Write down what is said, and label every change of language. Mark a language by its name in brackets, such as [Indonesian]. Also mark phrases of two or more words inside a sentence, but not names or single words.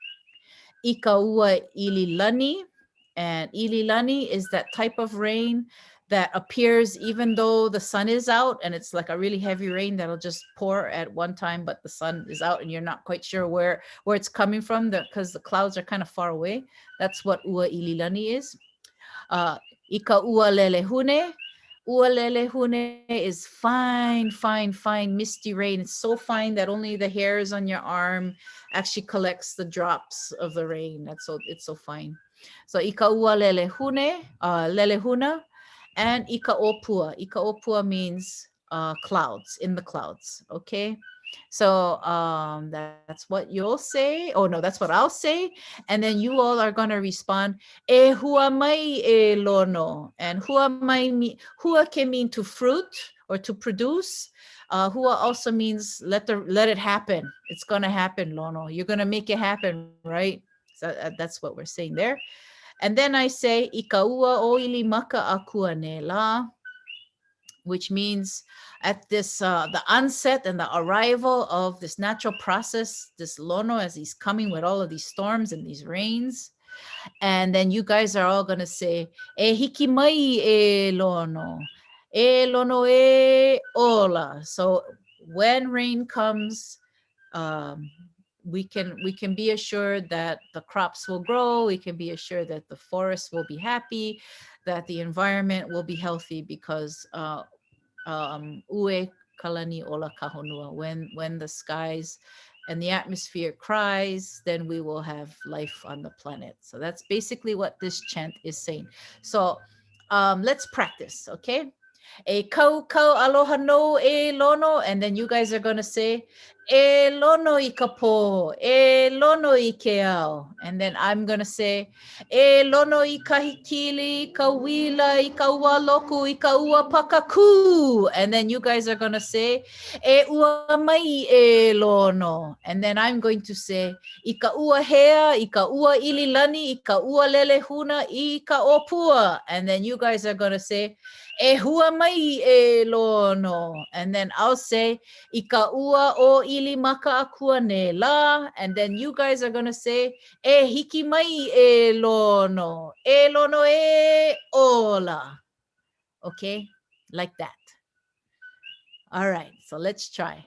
[Hawaiian] Ikaua ililani. [English] And ililani is that type of rain that appears even though the sun is out, and it's like a really heavy rain that'll just pour at one time, but the sun is out and you're not quite sure where it's coming from because the clouds are kind of far away. That's what [Hawaiian] ua ililani [English] is. Uh, [Hawaiian] Ika ua lelehune. Ua lelehune [English] is fine, fine, fine, misty rain. It's so fine that only the hairs on your arm actually collects the drops of the rain. It's so fine. [Hawaiian] So ika ua lelehune, lelehuna, and ika opua. Ika opua [English] means clouds, in the clouds. Okay. So that's what you'll say. Oh no, that's what I'll say. And then you all are gonna respond, [Hawaiian] e hua mai e lono. [English] And hua can mean to fruit or to produce. Hua also means let it happen. It's gonna happen, lono. You're gonna make it happen, right? So that's what we're saying there. And then I say [Hawaiian] ika ua o ili maka akua ne la, [English] which means at this the onset and the arrival of this natural process, this lono, as he's coming with all of these storms and these rains. And then you guys are all going to say, [Hawaiian] e hiki mai e lono. E lono e ola. [English] So when rain comes, um, we can be assured that the crops will grow. We can be assured that the forest will be happy, that the environment will be healthy because [Hawaiian] ue kalani ola kahonua. [English] When the skies and the atmosphere cries, then we will have life on the planet. So that's basically what this chant is saying. So let's practice, okay? [Hawaiian] A kau kau aloha no e lono, [English] and then you guys are gonna say [Hawaiian] e lono I ka po, e lono I ke ao, [English] and then I'm gonna say [Hawaiian] e lono I ka hikili, ka wila, I ka ua loku, I ka ua pakaku, [English] and then you guys are gonna say [Hawaiian] e ua mai e lono, [English] and then I'm going to say [Hawaiian] I ka ua hea, I ka ua ililani, I ka ua lele huna, I ka opua, [English] and then you guys are gonna say [Hawaiian] e hua mai e lono, [English] and then I'll say [Hawaiian] I ka ua o ili maka akua ne la, [English] and then you guys are gonna say [Hawaiian] e hiki mai e lono e ola. [English] Okay, like that. All right, so let's try.